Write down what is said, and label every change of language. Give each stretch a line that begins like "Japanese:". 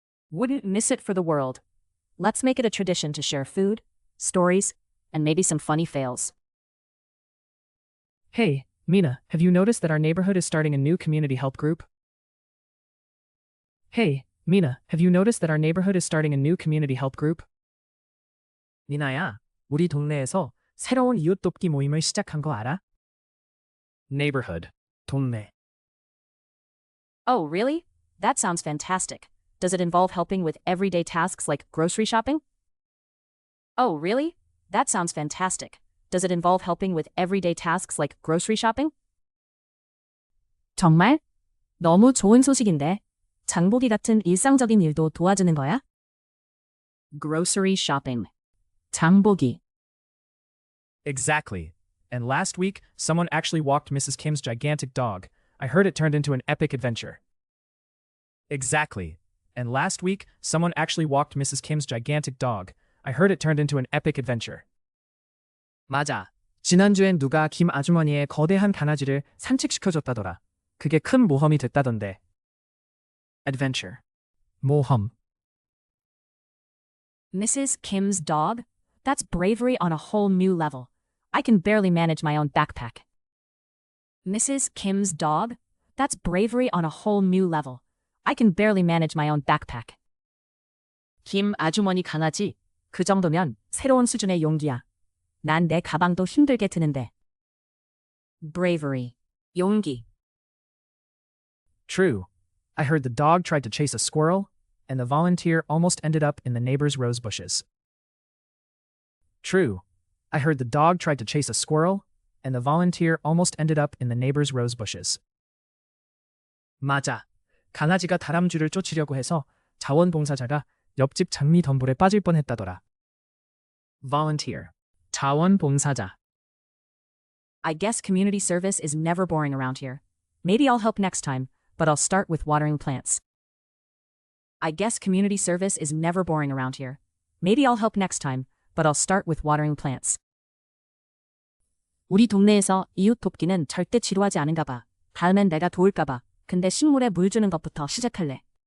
English: Wouldn't miss it for the world. Let's make it a tradition to share food, stories, and maybe some funny fails. Hey, Mina, have you noticed that our neighborhood is starting a new community help group? Hey, Mina, have you noticed that our neighborhood is starting a new community help group?
Korean: 미나야, 우리 동네에서 새로운 이웃 돕기 모임을 시작한 거 알아?
English: Neighborhood, 동네. Oh, really? That sounds fantastic. Does it involve helping with everyday tasks like grocery shopping? Oh, really? That sounds fantastic. Does it involve helping with everyday tasks like grocery shopping?
Korean: 정말? 너무 좋은 소식인데. 장보기 같은 일상적인 일도 도와주는 거야?
English: Grocery shopping. 장보기. Exactly. And last week, someone actually walked Mrs. Kim's gigantic dog. I heard it turned into an epic adventure. Exactly. And last week, someone actually walked Mrs. Kim's gigantic dog. I heard it turned into an epic adventure.
Korean: 맞아. 지난주엔 누가 김 아주머니의 거대한 강아지를 산책시켜줬다더라. 그게 큰 모험이 됐다던데.
English: Adventure. 모험. Mrs. Kim's dog? That's bravery on a whole new level. I can barely manage my own backpack. Mrs. Kim's dog? That's bravery on a whole new level. I can barely manage my own backpack.
Korean: 김 아주머니 강아지? 그 정도면 새로운 수준의 용기야. 난 내 가방도 힘들게 드는데.
English: Bravery. 용기. True. I heard the dog tried to chase a squirrel, and the volunteer almost ended up in the neighbor's rose bushes. True. I heard the dog tried to chase a squirrel, and the volunteer almost ended up in the neighbor's rose bushes.
Korean: 맞아. 강아지가 다람쥐를 쫓으려고 해서 자원봉사자가 옆집 장미 덤불에 빠질 뻔했다더라.
English: Volunteer. 자원봉사자. I guess community service is never boring around here. Maybe I'll help next time, but I'll start with watering plants. I guess community service is never boring around here. Maybe I'll help next time, but I'll start with watering plants.
Korean: 우리 동네에서 이웃 돕기는 절대 지루하지 않은가 봐. 다음엔 내가 도울까 봐. 근데 식물에 물 주는 것부터 시작할래.